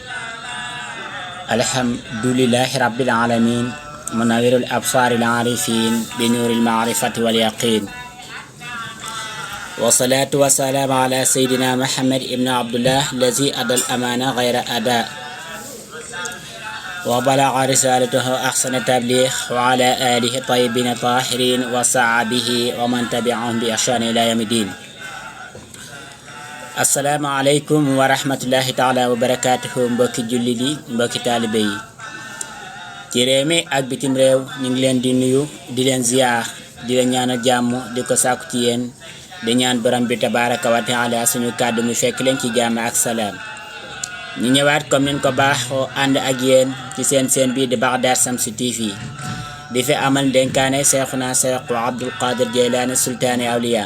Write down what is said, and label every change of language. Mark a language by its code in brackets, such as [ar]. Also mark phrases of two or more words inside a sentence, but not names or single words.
[ar] الحمد لله رب العالمين منور الأبصار العارفين بنور المعرفة واليقين، والصلاة والسلام على سيدنا محمد ابن عبد الله الذي أدى الأمانة غير أداء وبلغ رسالته أحسن تبليغ، وعلى آله الطيبين الطاهرين وصحبه ومن تبعهم بإحسان إلى يوم الدين. السلام عليكم ورحمة الله تعالى وبركاته. [wo] mbokki jullit yi, mbokki taalibe yi ci réew mi ak bitim réew, ñu ngi leen di nuyu, di leen ziyaar, di leen ñaanal jàmm, di ko sàkku ci yéen, di ñaan borom bi [ar] تبارك وتعالى [wo] suñu kàddu mu fekk leen ci jàmm ak salaam. ñu ñëwaat comme niñ ko baaxoo ànd ak yéen ci seen bii di Baghdad Shamsu TV di fi amal dénkaane Seexuna Seex Abdul Qadir Jeylaani [ar] سلطان الأولياء.